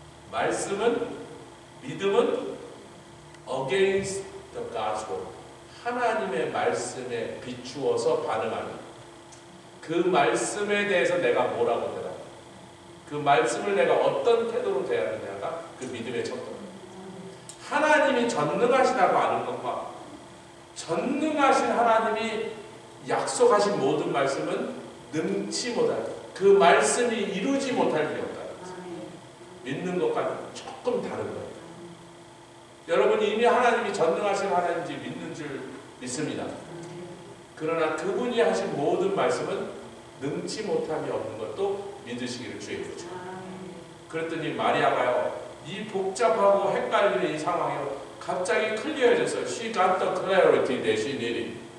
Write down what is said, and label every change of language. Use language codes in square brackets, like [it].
[ko] 말씀은 믿음은 [en] against the God's word. [ko] 하나님의 말씀에 비추어서 반응하는 그 말씀에 대해서 내가 뭐라고 대답, 그 말씀을 내가 어떤 태도로 대하느냐가 그 믿음의 첫 번째. 하나님이 전능하시다고 아는 것과 전능하신 하나님이 약속하신 모든 말씀은 능치 못할 그 말씀이 이루지 못할 일이 없다. 믿는 것과는 조금 다른 거예요. 여러분이 이미 하나님이 전능하신 하나님인지 믿는 줄 믿습니다. 그러나 그분이 하신 모든 말씀은 능치 못함이 없는 것도 믿으시기를 주의 구죠. 그랬더니 마리아가요 이 복잡하고 헷갈리는 이 상황에요 갑자기 클리어해졌어요. [en] She got the clarity that she needed.